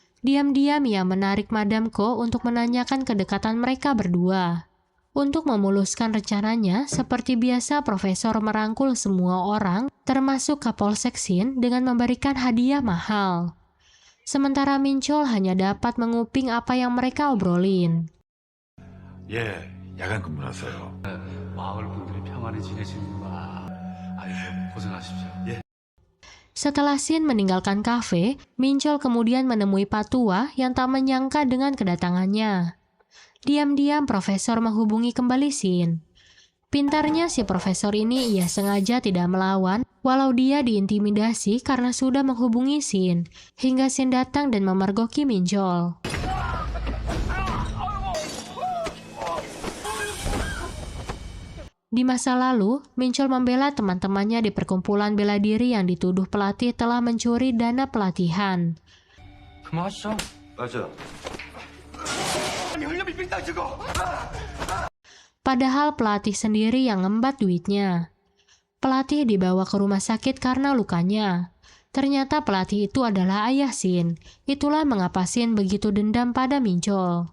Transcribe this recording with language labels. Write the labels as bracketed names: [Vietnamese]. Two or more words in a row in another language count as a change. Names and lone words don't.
[Indonesian] Diam-diam ia menarik Madame Ko untuk menanyakan kedekatan mereka berdua. Untuk memuluskan rencananya, seperti biasa profesor merangkul semua orang, termasuk Kapolsek Shin, dengan memberikan hadiah mahal. Sementara Minchol hanya dapat menguping apa yang mereka obrolin. [Korean] 예, 야간 근무라서요. 마을 분들이 평안히 지내시는구나. 아이고, 고생하십시오. 예. [Indonesian] Setelah Shin meninggalkan kafe, Minchol kemudian menemui Patua yang tak menyangka dengan kedatangannya. Diam-diam profesor menghubungi kembali Shin. Pintarnya si profesor ini ia sengaja tidak melawan, walau dia diintimidasi karena sudah menghubungi Shin, hingga Shin datang dan memergoki Minchol. Di masa lalu, Minchol membela teman-temannya di perkumpulan bela diri yang dituduh pelatih telah mencuri dana pelatihan. [Korean] 그만하시죠. 맞아. [Indonesian] Padahal pelatih sendiri yang ngembat duitnya. Pelatih dibawa ke rumah sakit karena lukanya. Ternyata pelatih itu adalah ayah Shin. Itulah mengapa Shin begitu dendam pada Minchol.